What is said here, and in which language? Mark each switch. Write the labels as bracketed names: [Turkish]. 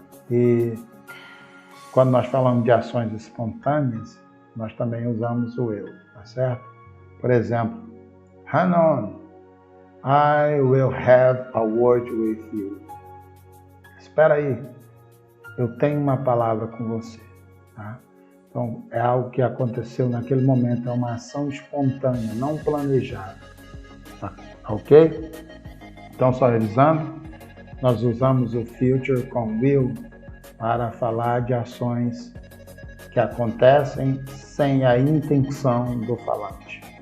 [Portuguese] E quando nós falamos de ações espontâneas, nós também usamos o will, tá certo? Por exemplo, [English] hang on, I will have a word with you. [Portuguese] Espera aí, eu tenho uma palavra com você, tá? Então, é algo que aconteceu naquele momento, é uma ação espontânea, não planejada, tá? Ok? Então, só revisando, nós usamos o future com will para falar de ações que acontecem sem a intenção do falante.